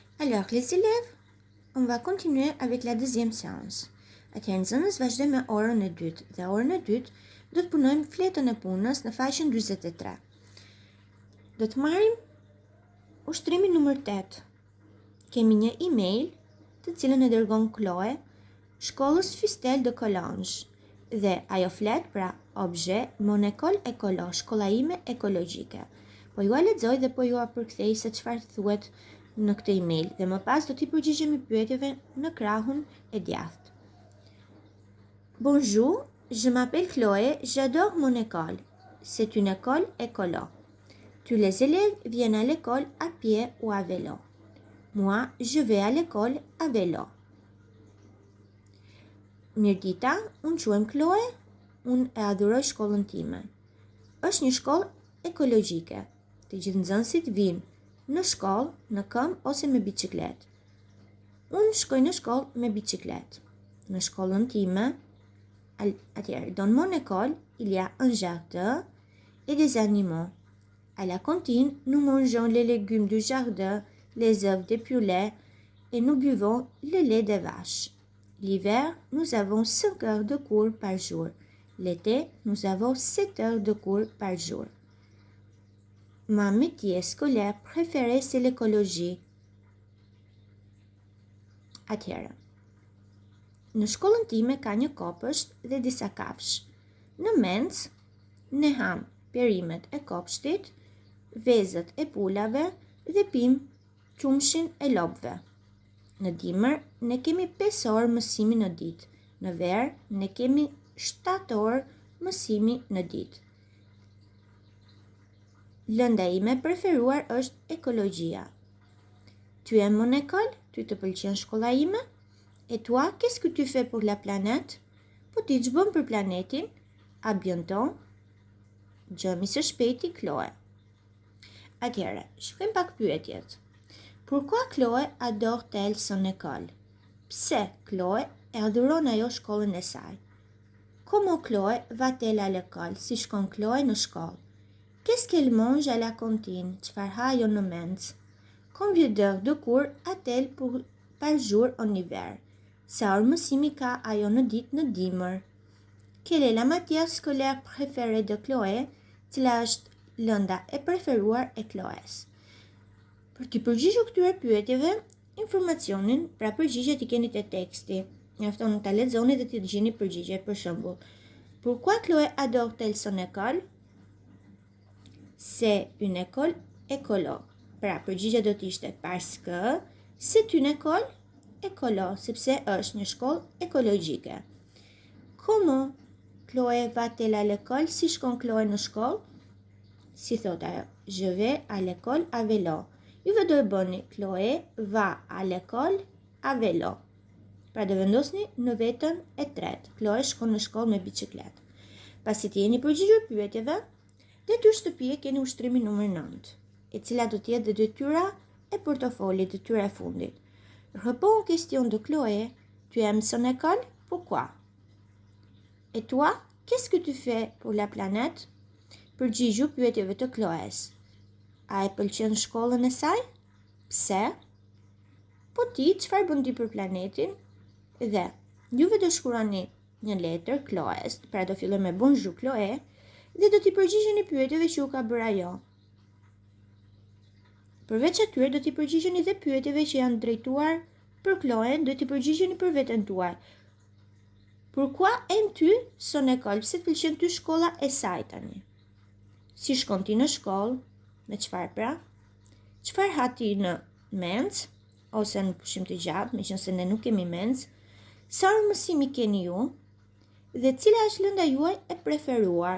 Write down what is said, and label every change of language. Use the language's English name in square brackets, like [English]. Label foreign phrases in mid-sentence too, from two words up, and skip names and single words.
[French] Alors, les élèves, on va continuer avec la deuxième séance. [Albanian] Atëherë nxënës vazhdoj me orën e dytë. Dhe orën e dytë do të punojmë fletën e punës në faqen 43. Do të marrim ushtrimin numër 8. Kemi një email të cilën e dërgon Chloe shkollës Fistel de Collonges. Dhe ajo flet pra [French] objet mon école écolo, [Albanian] shkolla ime ekologjike. Po ju a lexoj dhe po ju a përkthej se çfarë thuhet në këtë email dhe më pas do t'i përgjigjemi pyetjeve në krahun e djathtë. [French] Bonjour, je m'appelle Chloé, j'adore mon école. C'est une école écolo. Tous les élèves viennent à l'école à pied ou à vélo. Moi, je vais à l'école à vélo. [Albanian] Mirdita, unë quhem Chloe, unë e adhuroj shkollën time. Është një shkollë ekologjike. Të gjithë nxënësit vinë në shkollë, në këmbë ose me biçikletë. Unë shkoj në shkollë me biçikletë. Në shkollën time, atëherë, [French] dans mon école, il y a un jardin et des animaux. À la cantine, nous mangeons les légumes du jardin, les œufs des poulets et nous buvons le lait des vaches. L'hiver, nous avons 5 heures de cours par jour. L'été, nous avons 7 heures de cours par jour. Ma métier scolaire préféré, c'est l'écologie. [Albanian] Atëherë, në shkollën time ka një kopësht dhe disa kafsh. Në mencë, ne ham perimet e kopshtit, vezët e pulave dhe pim qumshin e lopëve. Në dimër, ne kemi 5 orë mësimi në ditë. Në verë, ne kemi 7 orë mësimi në ditë. Lënda ime preferuar është ekologjia. [French] Tu aimes mon école? [Albanian] Ty të pëlqen shkolla ime? [French] Et toi, qu'est-ce que tu fais pour la planète? [Albanian] Po ti ç'bën për planetin? [French] À bientôt. [Albanian] Gjëmi së shpejti, Chloe. Atëherë, shikojmë pak pyetjet. [French] Pourquoi Chloe adore-t-elle son école? [Albanian] Pse Chloe e adhuron ajo shkollën e saj? [French] Comment Chloe va-t-elle à l'école? [Albanian] Si shkon Chloe në shkollë? [French] Qu'est-ce qu'elle mange à la cantine? [Albanian] Çfarë ha ajo në mencë? [French] Combien d'heures de cours a-t-elle par jour en hiver? [Albanian] Sa orë mësimi ka ajo në ditë në dimër? [French] Quelle est la matière scolaire préférée de Chloé? [Albanian] Cila është lënda e preferuar e Chloës? Për të përgjigjur këtyre pyetjeve, informacionin, pra përgjigjet I keni te teksti. Mjafton ta lexoni dhe të gjeni përgjigje. Për shembull, [French] pourquoi Chloé adore-t-elle son école? C'est une école écolo. [Albanian] Pra, përgjigja do të ishte [French] parce que c'est une école écolo, [Albanian] sepse është një shkollë ekologjike. [French] Comment Chloé va-t-elle à l'école? [Albanian] Si shkon Chloé në shkollë? Si thot ajo, [French] je vais à l'école à vélo. [Albanian] Juve do e bëni [French] Chloé va à l'école à vélo. [Albanian] Pra do vendosni në vetën e tretë. Chloé shkon në shkollë me biçikletë. Pasi të jeni përgjigjur pyetjeve, detyrë shtëpie keni ushtrimin numër 9, e cila do të jetë detyra e portofolit, detyra e fundit. [French] Réponds aux questions de Chloé. Tu aimes son école? Pourquoi? Et toi, qu'est-ce que tu fais pour la planète? [Albanian] Përgjigju pyetjeve të Chloës. A e pëlqen shkollën e saj? Pse? Po ti, çfarë bën ti për planetin? Dhe juve do shkruani një letër Chloës, pra do filloj me bonjour Chloé, dhe do t'i përgjigjeni pyetjeve që u ka bërë ajo. Përveç atyre do t'i përgjigjeni dhe pyetjeve që janë drejtuar për Chloën, do t'i përgjigjeni për veten tuaj. [French] Pourquoi aimes-tu son école? [Albanian] Pse të pëlqen ty shkolla e saj tani? Si shkon ti në shkollë? Me çfarë pra? Çfarë ha ti në mencë ose në pushim të gjatë, meqense ne nuk kemi mencë? Sa orë mësimi keni ju? Dhe cila është lënda juaj e preferuar?